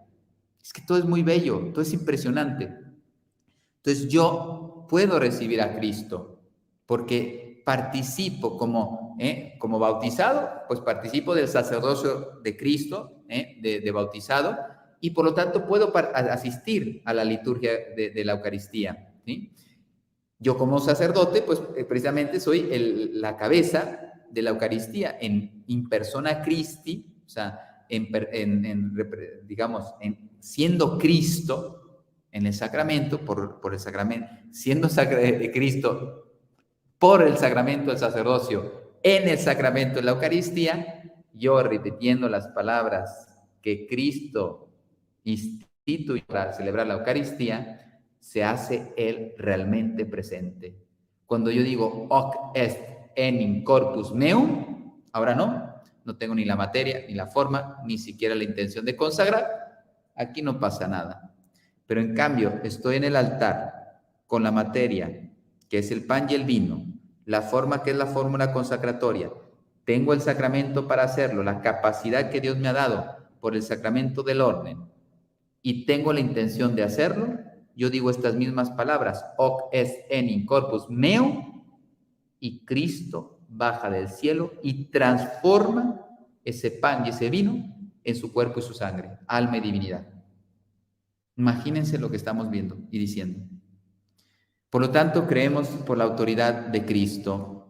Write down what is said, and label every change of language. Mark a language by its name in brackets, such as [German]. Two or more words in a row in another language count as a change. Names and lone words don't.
[Spanish] Es que todo es muy bello, todo es impresionante. Entonces yo puedo recibir a Cristo porque participo como bautizado, pues participo del sacerdocio de Cristo, de bautizado, y por lo tanto puedo asistir a la liturgia de la Eucaristía, ¿sí? Yo como sacerdote, pues precisamente soy la cabeza de la Eucaristía [Latin] in persona Christi, [Spanish] o sea, digamos, siendo Cristo en el sacramento, por el sacramento, siendo Cristo por el sacramento del sacerdocio, en el sacramento de la Eucaristía, yo repitiendo las palabras que Cristo instituyó para celebrar la Eucaristía, se hace Él realmente presente. Cuando yo digo, [Latin] hoc est enim corpus meum, [Spanish] ahora no tengo ni la materia, ni la forma, ni siquiera la intención de consagrar, aquí no pasa nada. Pero en cambio, estoy en el altar con la materia, que es el pan y el vino, la forma que es la fórmula consacratoria, tengo el sacramento para hacerlo, la capacidad que Dios me ha dado por el sacramento del orden, y tengo la intención de hacerlo, yo digo estas mismas palabras, [Latin] hoc est enim corpus meum, [Spanish] y Cristo baja del cielo y transforma ese pan y ese vino en su cuerpo y su sangre, alma y divinidad. Imagínense lo que estamos viendo y diciendo. Por lo tanto, creemos por la autoridad de Cristo.